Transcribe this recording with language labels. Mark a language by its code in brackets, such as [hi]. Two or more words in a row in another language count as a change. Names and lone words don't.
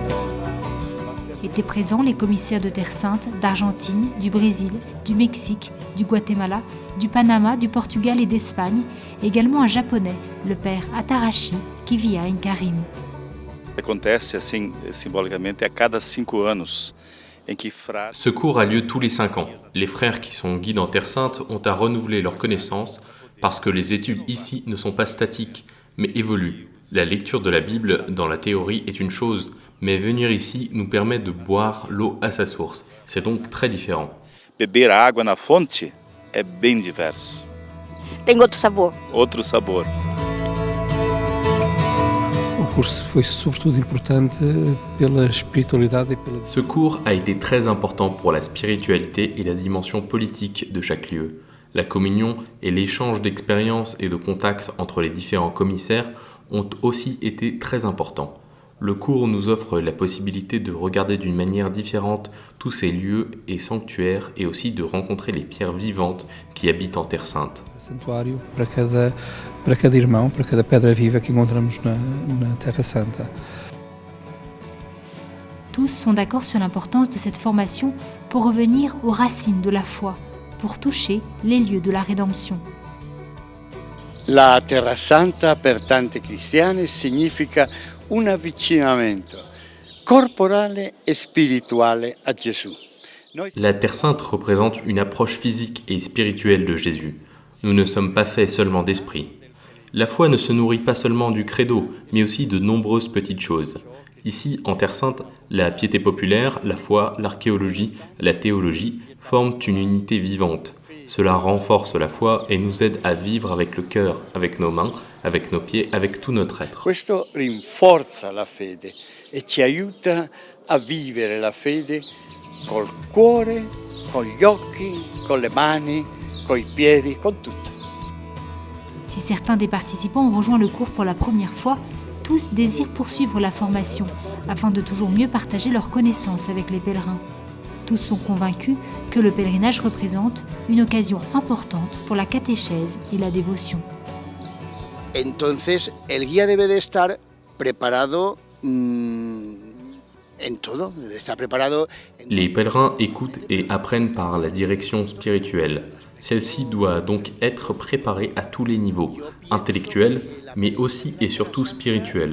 [fr] Étaient présents les commissaires de Terre Sainte, d'Argentine, du Brésil, du Mexique, du du Guatemala, du Panama, du Portugal et d'Espagne, et également un japonais, le père Atarashi, qui vit à Inkarim. [pt] Acontece assim, simbolicamente, a cada 5 anos. [fr] Ce cours a lieu tous les 5 ans. Les frères qui sont guides en Terre Sainte ont à renouveler leurs connaissances parce que les études ici ne sont pas statiques, mais évoluent. La lecture de la Bible dans la théorie est une chose, mais venir ici nous permet de boire l'eau à sa source. C'est donc très différent. [pt] Beber a água na fonte é bem diverso. Tem outro sabor. Outro sabor. O curso foi sobretudo importante pela espiritualidade e pela... [fr] Ce cours a été très important pour la spiritualité et la dimension politique de chaque lieu. La communion et l'échange d'expériences et de contacts entre les différents commissaires ont aussi été très importants. Le cours nous offre la possibilité de regarder d'une manière différente tous ces lieux et sanctuaires et aussi de rencontrer les pierres vivantes qui habitent en Terre Sainte. [pt] Santuário para cada irmão, para cada pedra viva que encontramos na Terra Santa. [fr] Tous sont d'accord sur l'importance de cette formation pour revenir aux racines de la foi, pour toucher les lieux de la rédemption. [it] La Terra Santa per tante cristiane significa un avvicinamento corporale e spirituale a Gesù. [fr] La Terre Sainte représente une approche physique et spirituelle de Jésus. Nous ne sommes pas faits seulement d'esprit. La foi ne se nourrit pas seulement du credo, mais aussi de nombreuses petites choses. Ici, en Terre Sainte, la piété populaire, la foi, l'archéologie, la théologie forment une unité vivante. Cela renforce la foi et nous aide à vivre avec le cœur, avec nos mains, avec nos pieds, avec tout notre être. [it] Questo rinforza la fede e ci aiuta a vivere la fede col cuore, con gli occhi, con le mani, coi piedi, con tutto. [fr] Si certains des participants ont rejoint le cours pour la première fois, tous désirent poursuivre la formation afin de toujours mieux partager leurs connaissances avec les pèlerins. Tous sont convaincus que le pèlerinage représente une occasion importante pour la catéchèse et la dévotion. [es] Entonces, el guía debe de estar preparado en todo, debe estar preparado. [fr] Les pèlerins écoutent et apprennent par la direction spirituelle. Celle-ci doit donc être préparée à tous les niveaux, intellectuels, mais aussi et surtout spirituels.